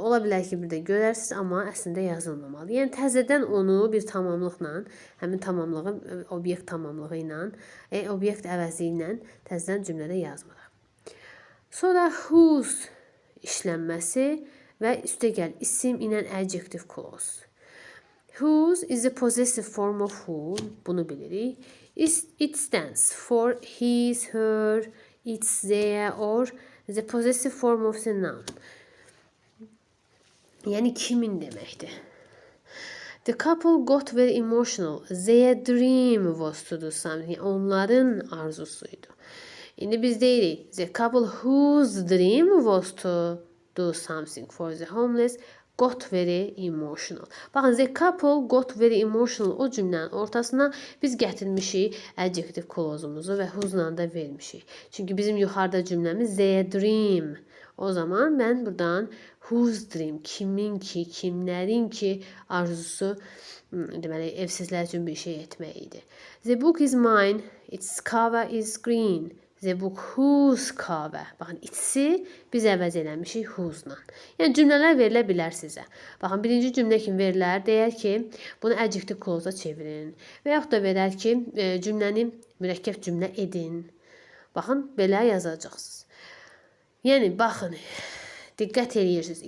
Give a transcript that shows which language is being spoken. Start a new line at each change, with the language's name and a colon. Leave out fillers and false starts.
Azerbaijani: Ola bilər ki, bir də görərsiniz, amma əslində yazılmamalı. Yəni təzədən onu bir tamamlıqla, həmin tamamlığın obyekt tamamlığı ilə, obyekt əvəzi ilə təzədən cümlədə yazmırıq. Sonra whose işlənməsi və üstəgəl isim ilə adjective clause.
English: Whose is the possessive form of who,
Azerbaijani: bunu bilirik.
English: It stands for his, her, its, their or the possessive form of the noun.
Azerbaijani: Yəni kimin deməkdir.
English: The couple got very emotional. Their dream was to do something.
Azerbaijani: Yəni, onların arzusuydu. İndi biz deyirik,
English: the couple whose dream was to do something for the homeless got very emotional.
Azerbaijani: Baxın,
English: the couple got very emotional
Azerbaijani: o cümlənin ortasına biz gətirmişik adjective clause-umuzu və whose-la da vermişik. Çünki bizim yuxarıda cümləmiz their dream. O zaman mən buradan whose dream, kimin ki, kimlərin ki arzusu, deməli, evsizlər üçün bir şey etmək idi.
English: The book is mine, its cover is green. The book whose cover.
Azerbaijani: Baxın, itsi biz əvəz eləmişik whose-la. Yəni, cümlələr verilə bilər sizə. Baxın, birinci cümlə kimi verilər. Deyər ki, bunu adjective clause-a çevirin. Və yaxud da verər ki, cümləni mürəkkəb cümlə edin. Baxın, belə yazacaqsınız. Yəni, baxın, diqqət edirsiniz.